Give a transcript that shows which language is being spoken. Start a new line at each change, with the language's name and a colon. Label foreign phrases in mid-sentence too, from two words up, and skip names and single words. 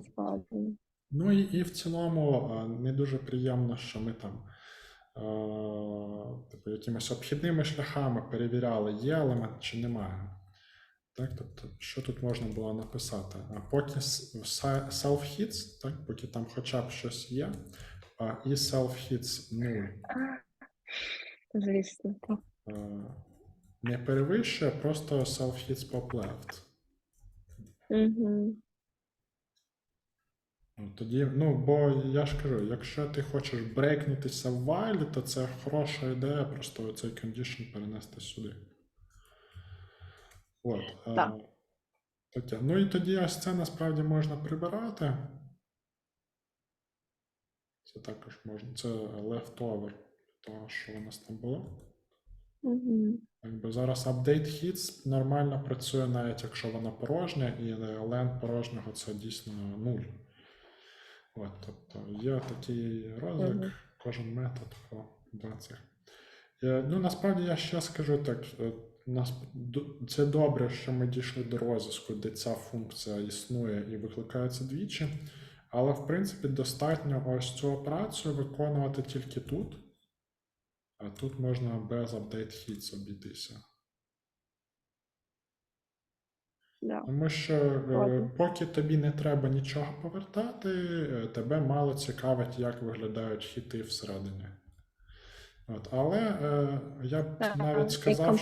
Ukrainian: Ну і в цілому не дуже приємно, що ми там типу, якимись обхідними шляхами перевіряли, є елемент чи немає. Так, тобто, що тут можна було написати? Поки self-hits, так, поки там хоча б щось є, і self-hits 0 Звісно, так. Не перевищує, просто
English: self-hits popleft.
Ukrainian: Тоді, ну, бо я ж кажу, якщо ти хочеш брейкнутися в вайлі, то це хороша ідея просто цей condition перенести сюди. От. Таке. Ну і тоді ось це насправді можна прибирати. Це також можна, це leftover того, що у нас там було. Якби зараз
English: update hits
Ukrainian: нормально працює, навіть якщо вона порожня, і len порожнього це дійсно 0. От, тобто є такий розвиток, кожен метод по 20. Ну, насправді я ще скажу так, це добре, що ми дійшли до розв'язку, де ця функція існує і викликається двічі, але в принципі достатньо ось цю операцію виконувати тільки тут, а тут можна без
English: update hits
Ukrainian: обійтися. Тому що поки тобі не треба нічого повертати, тебе мало цікавить, як виглядають хіти всередині. От, але я б навіть сказав, що...